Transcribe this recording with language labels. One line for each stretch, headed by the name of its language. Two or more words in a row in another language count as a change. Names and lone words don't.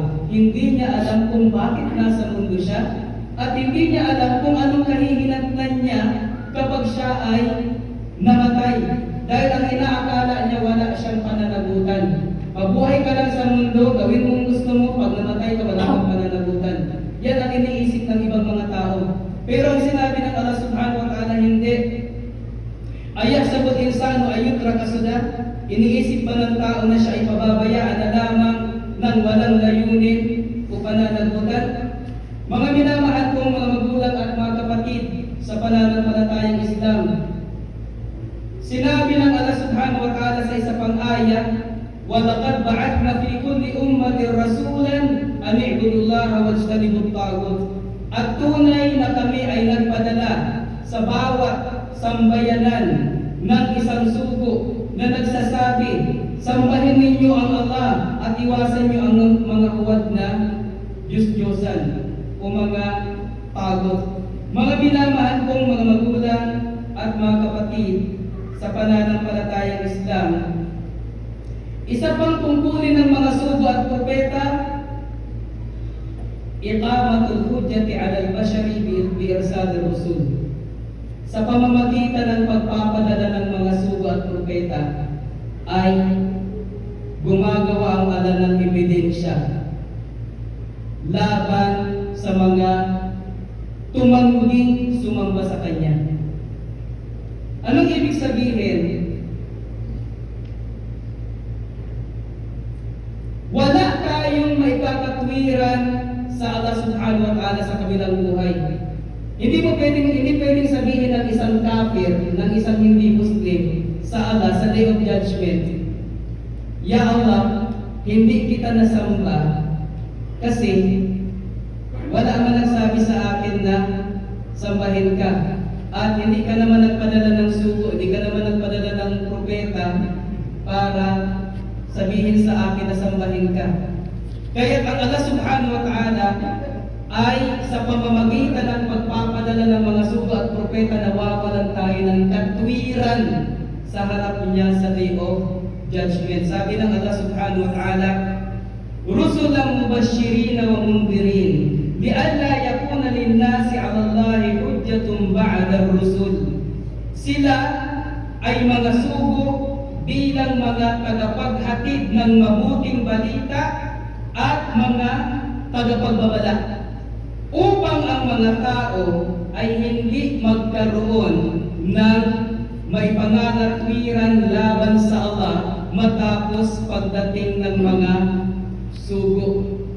Filipino: Hindi niya alam kung bakit nasa mundo siya, at hindi niya alam kung anong kahihinatnan niya kapag siya ay namatay. Dahil ang inaakala niya wala siyang pananagutan. Mabuhay ka lang sa mundo, gawin mo ang gusto mo, pag namatay ka wala kang pananagutan. Yan ang iniisip ng ibang mga tao. Pero ang sinabi ng Allah
Arabic: سبحانه وتعالى,
Filipino: hindi.
Arabic: أيحسب الإنسان أن يترك سدى.
Filipino: Iniisip ba ng tao na siya ay pababayaan na lamang ng walang layunin o pananagutan? Mga minamahal kong mga magulang at mga kapatid sa pananampalatayang Islam, sinabi ng Allah
Arabic: سبحانه وتعالى
Filipino: sa isa pang aya,
Arabic: وَلَقَدْ بَعَثْنَا فِي كُلِّ أُمَّةٍ رَسُولًا أَنِ اعْبُدُوا اللَّهَ وَاجْتَنِبُوا الطَّاغُوتَ.
Filipino: At tunay na kami ay nagpadala sa bawat sambayanan ng isang sugo na nagsasabi, sambahin ninyo ang Allah at iwasan niyo ang mga huwad na Diyos-Diyosan o mga tagot. Mga binamahal kong mga magulang at mga kapatid sa pananampalatayang Islam, isa pang tungkulin ng mga sugo at propeta,
Arabic: إقامة الحجة على البشر بإرسال الرسل.
Filipino: Sa pamamagitan ng pagpapadala ng mga sugo at propeta ay gumagawa ang Allah ng ebidensya laban sa mga tumangling sumamba sa Kanya. Anong ibig sabihin? Wala tayong maipapatwiran sa Allah
Arabic: سبحانه وتعالى
Filipino: sa kabilang buhay. Hindi pwedeng sabihin ng isang kafir, ng isang hindi Muslim sa Allah sa
English: Day of Judgment,
Arabic: يا الله,
Filipino: hindi kita nasamba kasi wala man nagsabi sa akin na sambahin ka. At hindi ka naman nagpadala ng sugo, hindi ka naman nagpadala ng propeta para sabihin sa akin na sambahin ka. Kaya ang Allah
Arabic: سبحانه وتعالى
Filipino: ay sa pamamagitan ng pagpapadala ng mga sugo at propeta, nawawalan tayo ng katwiran sa harap niya sa
English: Day of Judgment.
Filipino: Sabi ng
Arabic: الله سبحانه وتعالى رسلا مبشرين ومنذرين لئلا يكون للناس على الله حجة بعد الرسل.
Filipino: Sila ay mga sugo bilang mga tagapaghatid ng mabuting balita at mga tagapagbabala, upang ang mga tao ay hindi magkaroon ng maipangangatwiran laban sa Allah matapos pagdating ng mga sugo.